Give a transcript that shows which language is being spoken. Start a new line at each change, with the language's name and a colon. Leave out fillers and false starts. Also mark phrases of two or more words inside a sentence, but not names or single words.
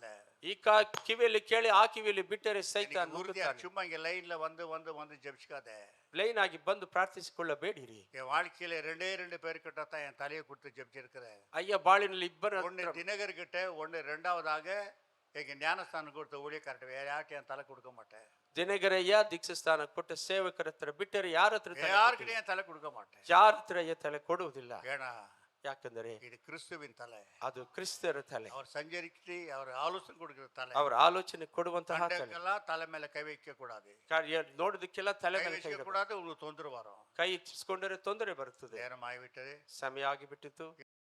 Kannada: ಈ ಕಿವಿಯಲ್ಲಿ ಕೇಳಿ ಆ ಕಿವಿಯಲ್ಲಿ ಬಿಟ್ಟರೆ ಸೈತಾನ ನುಗ್ಗುತ್ತಾನೆ.
Tamil: சும்மா இங்க லைன்ல வந்து ஜெபிச்சுக்காத.
Kannada: ಲೈನ್ ಆಗಿ ಬಂದು ಪ್ರಾರ್ಥಿಸಿಕೊಳ್ಳಬೇಡಿರಿ.
Tamil: என் வாழ்க்கையில 2 பேர்கிட்ட தான் என் தலையை கொடுத்து ஜெபிச்சிருக்கிறேன்.
Kannada: ಅಯ್ಯ ಬಾಳಿನಲ್ಲಿ ಇಬ್ಬರ
Tamil: ஒன்னு தினகர் கிட்ட, ஒன்னு ரெண்டாவதாக எங்க ஞானஸ்தானம் கொடுத்த ஊழியக்காரட்ட வேற யார்கிட்ட என் தலை கொடுக்க மாட்டேன்.
Kannada: ದಿನಗರಯ್ಯ ದೀಕ್ಷಾಸ್ಥಾನ ಕೊಟ್ಟ ಸೇವಕರ ಹತ್ರ ಬಿಟ್ಟರೆ ಯಾರ ಹತ್ರ
Tamil: யாருக்கிட்ட என் தலை கொடுக்க மாட்டேன்.
Kannada: ಯಾರ ಹತ್ರ ತಲೆ ಕೊಡುವುದಿಲ್ಲ.
Tamil: ஏன்னா
Kannada: ಯಾಕಂದರೆ
Tamil: இது கிறிஸ்துவின் தலை.
Kannada: ಅದು ಕ್ರಿಸ್ತರ ತಲೆ.
Tamil: அவர் சஞ்சரித்து அவர் ஆலோசனை கொடுக்கிற தலை.
Kannada: ಅವರ ಆಲೋಚನೆ ಕೊಡುವಂತಹ ತಲೆ.
Tamil: கண்டெல்லாம் தலை மேல கை வைக்க கூடாது.
Kannada: ನೋಡೋದಕ್ಕೆಲ್ಲ ತಲೆ ಮೇಲೆ
Tamil: வைக்க கூடாது. உங்களுக்கு தொந்தரவு வரும்.
Kannada: ಕೈ ಇಚ್ಚಿಸಿಕೊಂಡರೆ ತೊಂದರೆ ಬರುತ್ತದೆ.
Tamil: நேரம் ஆகிவிட்டது.
Kannada: ಸಮಯ ಆಗಿಬಿಟ್ಟಿತು.